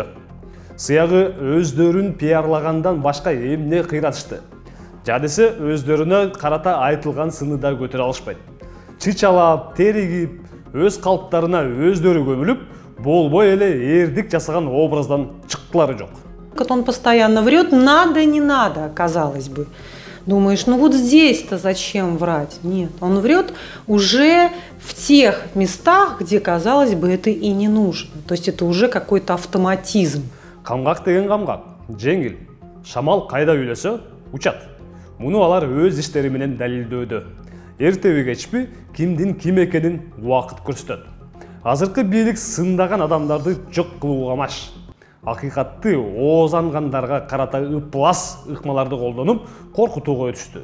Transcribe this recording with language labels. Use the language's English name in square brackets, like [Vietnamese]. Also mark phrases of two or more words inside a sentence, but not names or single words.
[Kyrgyz] Сыягы өздөрүн пиарлагандан башка эмне кыйратышты. Жадысы өздөрүнө карата айтылган сыны да көтөрө алышпайт. Чычалап, теригип, өз калптарына өздөрү көмүлүп, болбой эле эрдик жасаган образдан чыктылары жок. [Russian] Он постоянно врет, надо, не надо, казалось бы. Думаешь, ну вот здесь-то зачем врать? Нет, он врет уже в тех местах, где, казалось бы, это и не нужно. То есть это уже какой-то автоматизм. [Kyrgyz] Камгак деген камгак, жеңил. Шамал кайда үйлөсө, учат. Муну алар өз иштери менен далилдөөдө. Эртеби кечпи кимдин ким экенин убакыт көрсөтөт. Азыркы бийлик сындаган адамдарды жок кылууга маш. Акыйкатты оозангандарга карата ыплас ыкмаларды колдонуп, коркутууга өтүштү.